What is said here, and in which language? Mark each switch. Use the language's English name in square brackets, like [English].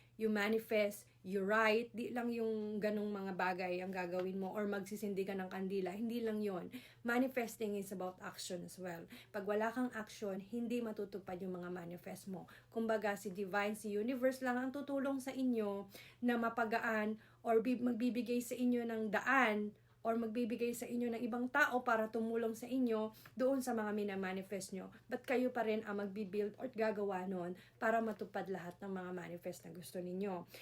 [English] you manifest, you write, [Filipino] di lang yung ganong mga bagay ang gagawin mo or magsisindi ka ng kandila, hindi lang yon. [English] Manifesting is about action as well. [Filipino] Pag wala kang action, hindi matutupad yung mga manifest mo. Kumbaga, si Divine, si Universe lang ang tutulong sa inyo na mapagaan or magbibigay sa inyo ng daan or magbibigay sa inyo ng ibang tao para tumulong sa inyo doon sa mga minamanifest nyo. But kayo pa rin ang magbibuild or gagawa nun para matupad lahat ng mga manifest na gusto ninyo.